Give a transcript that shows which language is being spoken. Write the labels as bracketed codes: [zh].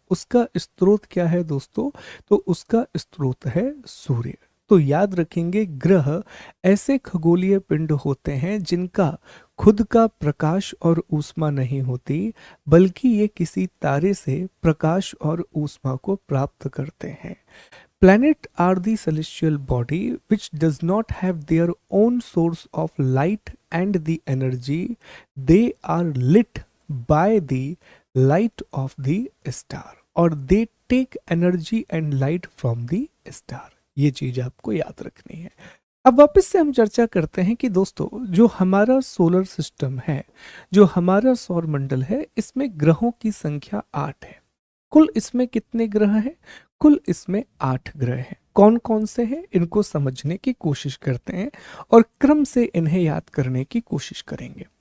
[hi] उसका स्रोत क्या है दोस्तों? तो उसका स्रोत है सूर्य। तो याद रखेंगे, ग्रह ऐसे खगोलीय पिंड होते हैं जिनका खुद का प्रकाश और ऊष्मा नहीं होती, बल्कि ये किसी तारे से प्रकाश और ऊष्मा को प्राप्त करते हैं। [en] Planets are the celestial body which does not have their own source of light and the energy. They are lit by the light of the star, or they take energy and light from the star. [hi] ये चीज आपको याद रखनी है। अब वापस से हम चर्चा करते हैं कि दोस्तों, जो हमारा सोलर सिस्टम है, जो हमारा सौर मंडल है, इसमें ग्रहों की संख्या 8 है। कुल इसमें कितने ग्रह हैं? कुल इसमें 8 ग्रह हैं। कौन कौन से हैं, इनको समझने की कोशिश करते हैं और क्रम से इन्हें याद करने की कोशिश करेंगे।